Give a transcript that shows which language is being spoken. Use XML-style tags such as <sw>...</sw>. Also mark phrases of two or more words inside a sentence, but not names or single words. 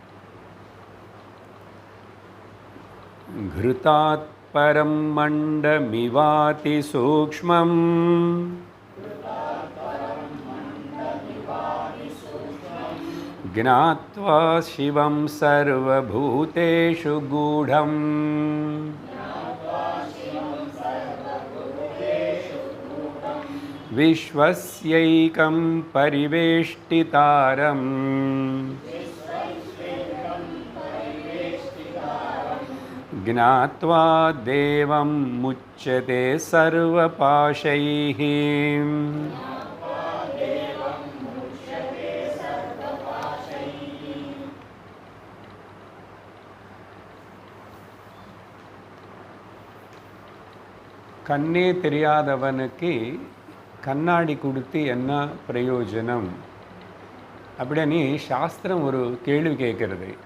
<sa>घृतात् परं मण्डमिवाति सूक्ष्मम् ज्ञात्वा शिवं सर्वभूतेषु गूढम् विश्वस्यैकं परिवेष्टितारम् ज्ञात्वा देवं मुच्यते सर्वपाशैः।</sa> <ta>கண்ணே தெரியாதவனுக்கு கண்ணாடி கொடுத்து என்ன பிரயோஜனம் அப்படின்னு சாஸ்திரம் ஒரு கேள்வி கேட்குறது.</ta>